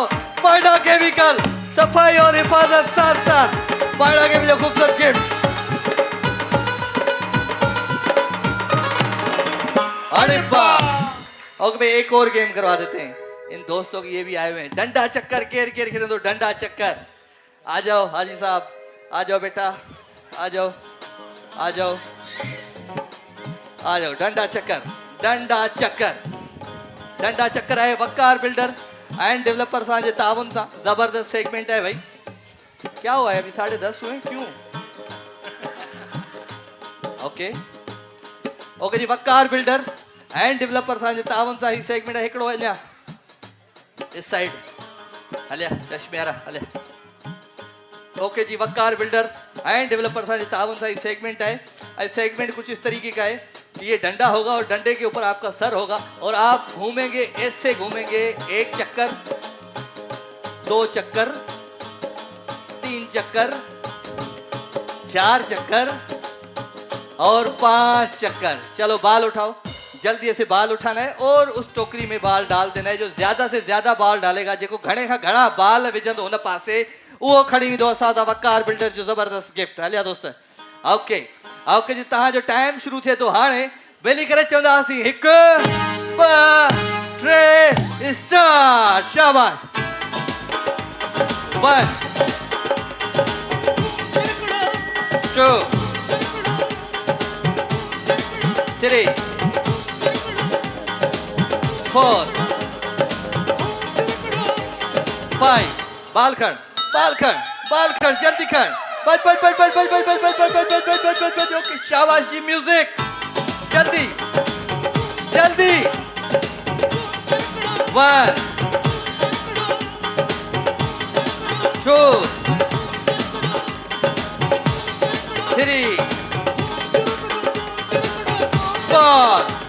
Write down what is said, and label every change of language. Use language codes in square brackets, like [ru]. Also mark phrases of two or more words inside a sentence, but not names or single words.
[ur] پانڈا کیمیکل، صفائی اور حفاظت ساتھ ساتھ، پانڈا کیمیکل خوبصورت گفٹ. ارے واہ، اوکے بھائی ایک اور گیم کروا دیتے ہیں، ان دوستوں کے یہ بھی آئے ہوئے ہیں. [sd] डंडा चक्कर, केर केर खेले तो डंडा चक्कर। [ur] آ جاؤ حاجی صاحب، آ جاؤ بیٹا، آ جاؤ آ جاؤ آ جاؤ. [sd] डंडा चक्कर, डंडा चक्कर, डंडा चक्कर आहे वक्कार बिल्डर्स एंड डेवलपर सां ताउन सां जबरदस्त सेगमेंट है भाई। [ur] کیا ہوا ہے، ابھی 10:30 ہوئے کیوں? [sd] ओके ओके जी, वक्कार बिल्डर्स एंड डेवलपर सां ताउन सां ही सेगमेंट है हिकिड़ो हलिया इस साइड, हलिया चश्मे वारा हलिया। ओके जी, वक्कार बिल्डर्स एंड डेवलपर सां ताउन सां ही सेगमेंट है। [ur] اس سیگمنٹ کچھ اس طریقے کا ہے کہ یہ ڈنڈا ہوگا اور ڈنڈے کے اوپر آپ کا سر ہوگا اور آپ گھومیں گے، ایسے گھومیں گے، 1 چکر، 2 چکر، 3 چکر، 4 چکر اور 5 چکر. چلو بال اٹھاؤ، جلدی سے بال اٹھانا ہے اور اس ٹوکری میں بال ڈال دینا ہے. جو زیادہ سے زیادہ بال ڈالے گا, [sd] जेको घणे खां घणा बाल विझंदो उन पासे, वो खड़ी वेंदो असांजा वकार बिल्डर जो जबरदस्त गिफ्ट। हलिया दोस्त, ओके ओके जी, तव्हांजो टाइम शुरू थिए थो हाणे। वेली करे चवंदासीं 1 2 3 स्टार्ट। शाबाश। 1 2 3 4 5। बाल खण, बाल खण, बाल खण, जल्दी खण, बच बच बच बच बच बच बच बच बच बच बच बच बच बच। [ur] اوکے شاباش جی، میوزک، جلدی جلدی. 1 2 3 4।